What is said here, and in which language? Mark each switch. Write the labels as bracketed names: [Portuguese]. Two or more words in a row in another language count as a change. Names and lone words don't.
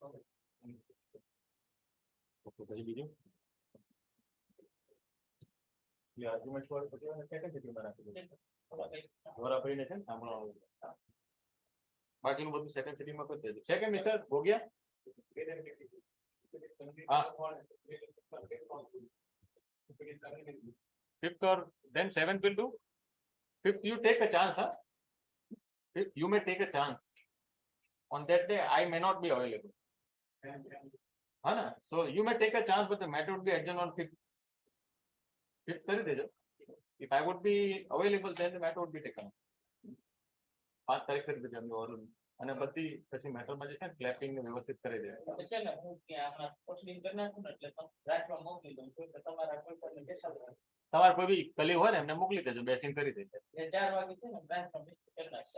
[Gujarati] પછી બીજું આર્ગ્યુમેન્ટ વાળું પછી સેકન્ડ સિટીમાં રાખી દો. ધોરાભાઈને છે ને સાંભળવાનું. બાકીનું બધું સેકન્ડ સિટીમાં કરી દેજો. છે કે મિસ્ટર ભોગિયા? હા, [English] 5th or then 7th will do. 5th you take a chance, huh? 5th you may take a chance. On that day I may not be available. Huh? So you may take a chance, but the matter would be adjourned on 5th. [Gujarati] 5th કરી દેજો. [English] If I would be available, then the matter would be taken. [Gujarati] 5 તારીખ કરી દેજો એમનું ઓર્ડર. અને બધી પછી મેટરમાં જે છે ને ક્લેપિંગ ને વ્યવસ્થિત કરી દે. છે ને હું ત્યાં હમણાં પ્રોસીડિંગ કરી નાખું ને એટલે રાખવા મોકલી દઉં તો તમારા કોઈ પણ બેસાડો. તમારે કોઈ બી કલી હોય ને એમને મોકલી દેજો, બેસીને કરી દેજો. એ 4 વાગે છે ને બ્રાન્ચમાં બેસી કરી નાખશે.